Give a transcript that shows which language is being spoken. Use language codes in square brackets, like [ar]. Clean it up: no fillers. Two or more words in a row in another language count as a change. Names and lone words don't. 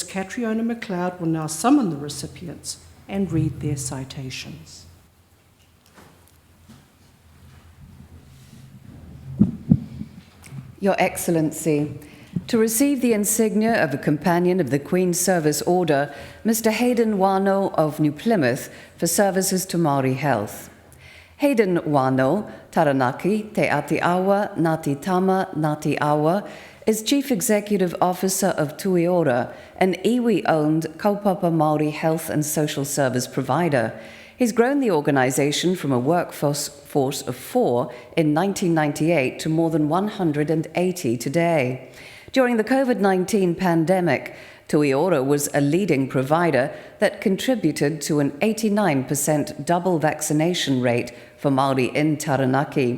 [en] Catriona McLeod will now summon the recipients and read their citations. Your Excellency, to receive the insignia of a Companion of the Queen's Service Order, Mr. Hayden Wano of New Plymouth for services to Māori health. Hayden Wano, Taranaki, Te Atiawa, Ngāti Tama, Ngāti Awa, is Chief Executive Officer of Tuiora, an iwi-owned [mi] kaupapa Māori [en] health and social service provider. He's grown the organisation from a workforce of 4 in 1998 to more than 180 today. During the COVID-19 pandemic, Tuiora was a leading provider that contributed to an 89% double vaccination rate for Māori in Taranaki.